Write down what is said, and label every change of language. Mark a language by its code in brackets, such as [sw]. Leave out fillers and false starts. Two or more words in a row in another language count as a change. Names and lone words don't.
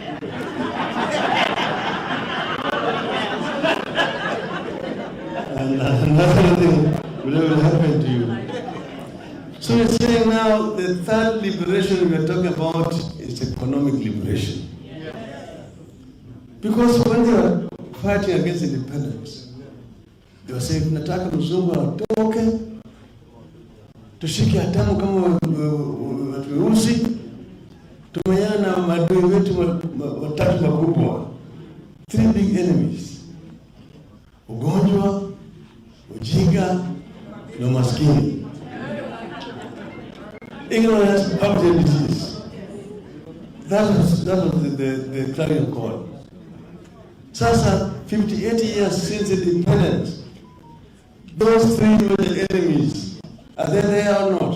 [en] And nothing will ever happen to you. So we're saying now the third liberation we're talking about is economic liberation. Because when they were fighting against independence, they were saying, [sw] tunataka mzungu atoke, tushike hatamu kama watu weusi, tumenyana na maadui wetu watatu makubwa. [en] Three big enemies: [sw] ugonjwa, ujinga na umaskini. [en] Ignorance, poverty, and disease. That was the clarion call. Sasa, 58 years since independence, those three major enemies, are they there or not?